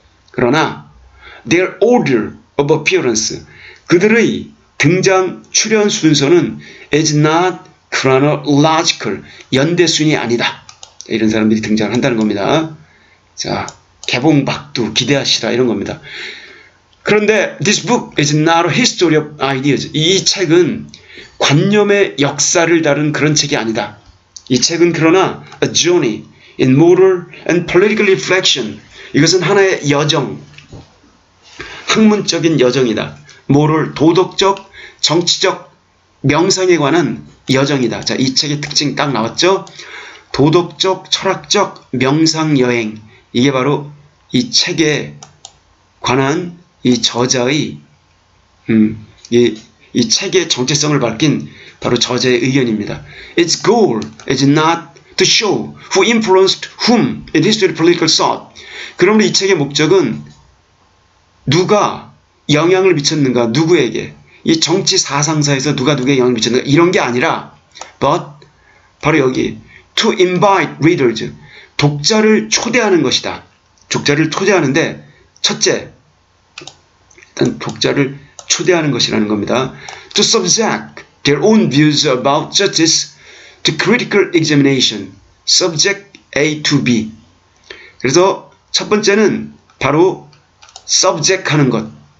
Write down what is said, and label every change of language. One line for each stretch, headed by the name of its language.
Korean: 그러나
English: their order of appearance,
Korean: 그들의 등장 출현 순서는
English: is not chronological,
Korean: 연대순이 아니다. 이런 사람들이 등장한다는 겁니다. 자, 개봉박두 기대하시라 이런 겁니다.
English: 그런데 this book is not a history of ideas.
Korean: 이 책은 관념의 역사를 다룬 그런 책이 아니다. 이 책은 그러나
English: a journey in moral and political reflection.
Korean: 이것은 하나의 여정, 학문적인 여정이다. moral, 도덕적, 정치적 명상에 관한 여정이다. 자, 이 책의 특징 딱 나왔죠? 도덕적, 철학적 명상 여행. 이게 바로 이 책에 관한 이 저자의 이 책의 정체성을 밝힌 바로 저자의 의견입니다.
English: Its goal is not to show who influenced whom in history political thought.
Korean: 그러므로 이 책의 목적은 누가 영향을 미쳤는가, 누구에게, 이 정치 사상사에서 누가 누구에게 영향을 미쳤는가, 이런 게 아니라 but 바로 여기
English: to invite readers,
Korean: 독자를 초대하는 것이다. 독자를 초대하는데 첫째, 일단 독자를 초대하는 것이라는 겁니다.
English: To subject their own views about justice to critical examination. Subject A to B.
Korean: 그래서 첫 번째는 바로 subject 하는 것.